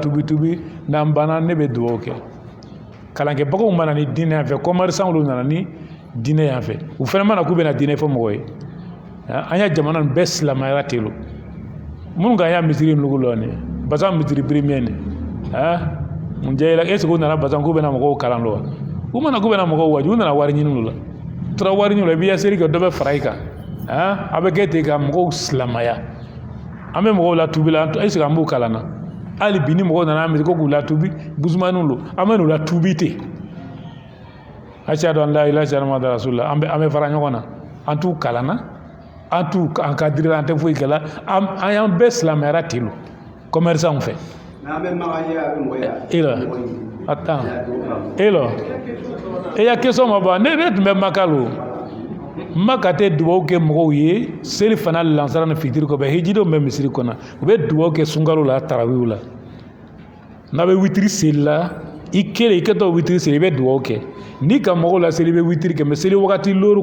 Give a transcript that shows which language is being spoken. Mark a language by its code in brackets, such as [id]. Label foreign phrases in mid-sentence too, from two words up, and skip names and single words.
[bm] tubi n'an banna ne bɛ dugawu kɛ kalankɛbagaw mana ni diinɛ yan fɛ commerçant olu nana ni diinɛ yan fɛ u fana mana k'u bɛna diinɛ fɔ mɔgɔ ye an ya jamana nin bɛɛ silamɛya ten lo minnu kan y'a misiri nugu lɔ nin basan misiri premier nin mun diya i la [fr] est ce que [bm] u nana basan k'u bɛna mɔgɔw kalan lɔ wa u mana k'u bɛna mɔgɔw waji u nana wari ɲini la u taara wari ɲini la i b'i ya seli kɛ dɔ bɛ fara i kan a bɛ kɛ ten ka mɔgɔw silamɛya an bɛ mɔgɔw la tubi la [fr] est ce que [bm] an b'u kalan na hali bi ni mɔgɔw nana an ko k'u la tubi busumaniw lo an bɛ n'u la tubi ten [ar] أشهد أن لا إله إلا الله محمد رسول الله [bm] an bɛ fara ɲɔgɔn na an t'u kalanna an t'u encadrer an tɛ foyi kɛla an y'an bɛɛ silamɛyara ten lo commerçant fɛ attends e ya question ma ban ne tun bɛ Maka lo Maka tɛ duwawu kɛ mɔgɔw ye seli fana lansara ni fitiri kɔfɛ hijidenw bɛ misiri kɔnɔ u bɛ duwawu kɛ sunkalo la tarawiw la n'a bɛ witiri seli la i kelen i kɛtɔ witiri seli i bɛ duwawu kɛ ni ka mɔgɔw la seli i bɛ witiri kɛ mais seli wagati lori